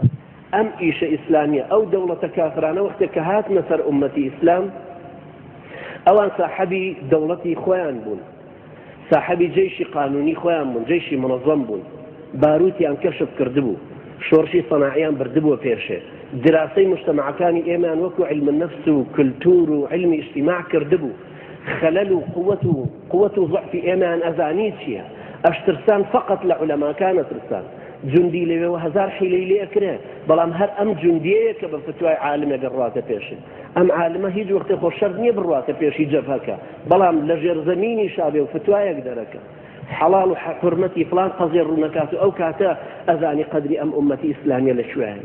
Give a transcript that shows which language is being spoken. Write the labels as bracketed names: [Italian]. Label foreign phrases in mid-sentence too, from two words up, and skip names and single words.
[Central Kurdish] ئەم ئیشە ئیسلامیە ئەو دەوڵەتە کافرانە وەختێک کە هاتنە سەر ئومەتی ئیسلام، ئەوان ساحەبی دەوڵەتی خۆیان بوون، ساحەبی جێشی قانونی خۆیان بوون، جێشی منەظەم بوون، باروتیان کەشف کردبوو، شۆڕشی سەناعیان بردبووە پێشێ، دراسەی مجتەمەعەکانی ئێمان وەکو [Arabic] علم النفس [Central Kurdish] و کلتور و علمی اجتماع کردبوو، خەلەل و قووەت و ضعفی ئێمان ئەزانی چییە. ئەشترسان فقط لە عولەماکانە ترسان، جوندی لەوێەوە 1000 حیلەی لێ ئەکرێ، بەڵام هەر ئەم جوندیەیە کە بە فتوای عالمێک ڕاتە پێشێ. ئەم عالمە هیچ وەختێ خۆ شەرط نییە بڕاتە پێشی جەبهەکە، بەڵام لە ژێرزەمینی شابێ و فتوایەک دەرەکە حەڵاڵ و حرمەتی فلان قەزێ ڕوونەکات و ئەو کاتە ئەزانی قەدری ئەم ئومەتی ئیسلامیە لەکوێیە.